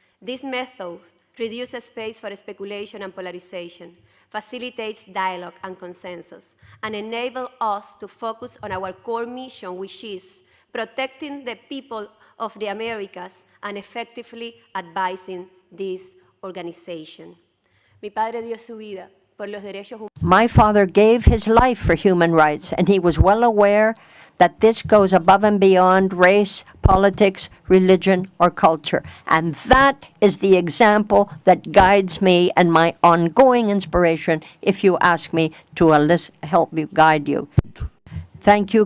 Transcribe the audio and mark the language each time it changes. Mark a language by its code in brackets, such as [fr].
[en] This method reduces space for speculation and polarization, facilitates dialogue and consensus, and enables us to focus on our core mission, which is protecting the people of the Americas and effectively advising this organization. [es] Mi padre dio su vida por los derechos humanos. [en] My father gave his life for human rights, and he was well aware that this goes above and beyond race, politics, religion, or culture. And that is the example that guides me and my ongoing inspiration, if you ask me to help me guide you. Thank you.